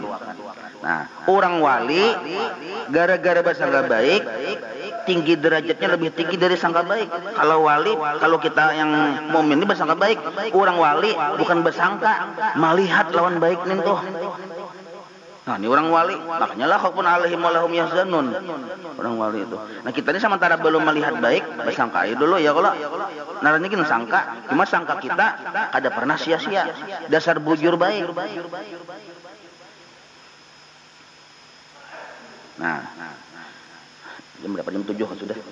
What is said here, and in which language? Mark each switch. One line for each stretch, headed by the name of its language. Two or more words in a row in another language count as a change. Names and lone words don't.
Banjar: Nah, orang wali gara-gara bersangka baik tinggi derajatnya lebih tinggi dari sangka baik. Kalau wali, kalau kita yang mukmin ini bersangka baik, orang wali bukan bersangka, melihat lawan baik nih tuh. Nah, ini orang wali, makanya
Arabic: لا خوف عليهم ولا هم يحزنون.
Banjar: Orang wali itu. Nah, kita ini sementara belum melihat baik, bersangka aja dulu ya kalau. Nah, ini kan sangka, cuma sangka kita kada pernah sia-sia. Dasar bujur baik. Nah, jam berapa? Jam 7 kan sudah.